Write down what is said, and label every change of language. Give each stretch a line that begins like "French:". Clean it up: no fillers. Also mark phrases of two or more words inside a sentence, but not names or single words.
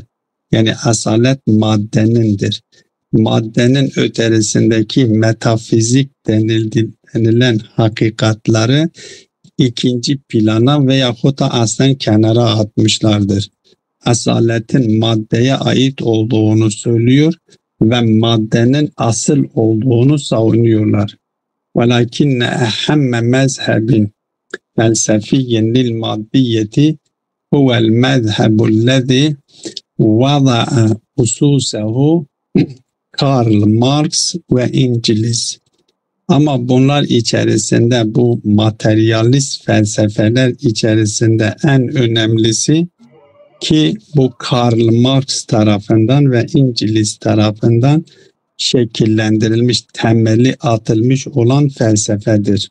Turkish: Yani asalet maddenindir. Maddenin öterisindeki metafizik denilen hakikatları ikinci plana veyahut da aslen kenara atmışlardır. Asaletin maddeye ait olduğunu söylüyor ve maddenin asıl olduğunu savunuyorlar.
Arabic: وَلَكِنَّ اَحَمَّ مَذْهَبٍ فَلْسَفِيٍّ لِلْمَادِّيَّةِ هُوَ الْمَذْهَبُ الَّذِي وَضَعَ أُسُوسَهُ Karl Marx
Turkish: ve İngiliz. Ama bunlar içerisinde, bu materyalist felsefeler içerisinde en önemlisi ki bu Karl Marx tarafından ve İngiliz tarafından şekillendirilmiş, temeli atılmış olan felsefedir.